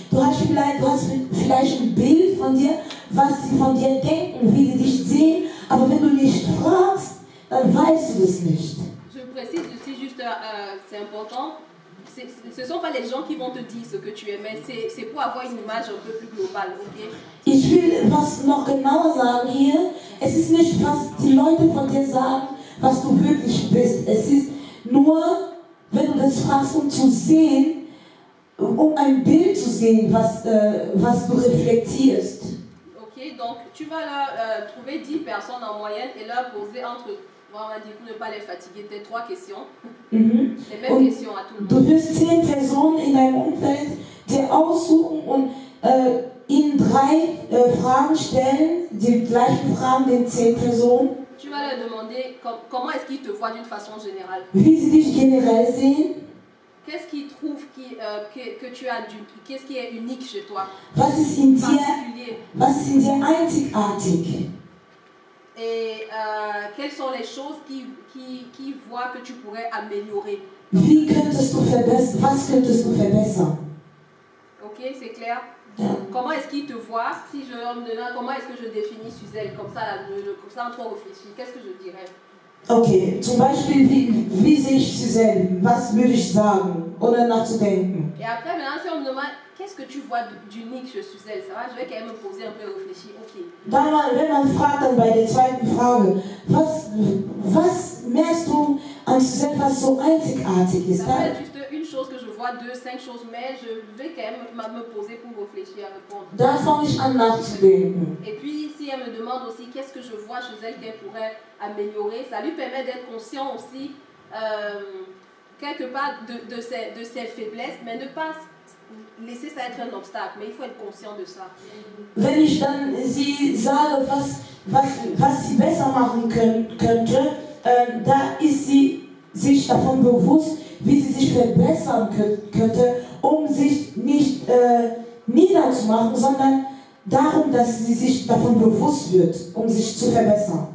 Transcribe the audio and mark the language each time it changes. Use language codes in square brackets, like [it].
[de] Du hast vielleicht ein Bild von dir, was sie von dir denken, wie sie dich sehen, aber wenn du nicht fragst, dann weißt du das nicht. [fr] Je précise aussi juste, c'est important, ce ne sont pas les gens qui vont te dire ce que tu es, mais c'est pour avoir une image un peu plus globale, ok? [de] Ich will was noch genauer sagen hier. Es ist nicht, was die Leute von dir sagen, was du wirklich bist. Es ist nur, wenn du das fragst, um zu sehen, um ein Bild zu sehen, was du reflektierst. [fr] Ok, donc tu vas leur trouver 10 personnes en moyenne et leur poser entre, on va dire pour ne pas les fatiguer, peut-être 3 questions. Mhm. Les mêmes questions à tout le [de] Du [fr] monde. [de] wirst 10 Personen in deinem Umfeld dir aussuchen und ihnen 3 Fragen stellen, die gleichen Fragen den 10 Personen. [fr] Tu vas leur demander comment est-ce qu'ils te voient d'une façon générale. [de] Wie sie dich generell sehen. [fr] Qu'est-ce qu'ils trouvent que tu as qu'est-ce qui est unique chez toi? [de] Was ist in [fr] Particulier. [de] dir einzigartig? [fr] Et quelles sont les choses qui voient que tu pourrais améliorer? [de] Wie könntest du verbessern? Was könntest du verbessern? [fr] Ok, c'est clair? [de] Ja. [fr] Comment est-ce qu'ils te voient? Si je me donne, comment est-ce que je définis Suzelle? Comme ça, comme ça, en trop réfléchi. Qu'est-ce que je dirais? [de] Okay, zum Beispiel, wie sehe ich Suzelle? Was würde ich sagen? Ohne nachzudenken. [fr] Et après, maintenant, si on me demande qu'est-ce que tu vois d'unique chez Suzelle, ça va? Je vais quand même me poser un peu réfléchir. Ok. [de] Wenn man fragt, dann bei der zweiten Frage, was merkst du an Suzelle, was so einzigartig ist? [fr] Ça peut être juste une chose que je vois, 2, 5 choses, mais je vais quand même me poser pour réfléchir à répondre. [de] Da fange ich an nachzudenken. [fr] Et puis, si elle me demande aussi qu'est-ce que je vois chez elle qu'elle pourrait améliorer, ça lui permet d'être conscient aussi, quelque part, de ses faiblesses, mais ne pas laisser ça être un obstacle, mais il faut être conscient de ça. [de] Wenn ich dann sie sage, was sie besser machen könnte, da ist sie sich davon bewusst, wie sie sich verbessern könnte, um sich nicht niederzumachen, sondern darum, dass sie sich davon bewusst wird, um sich zu verbessern.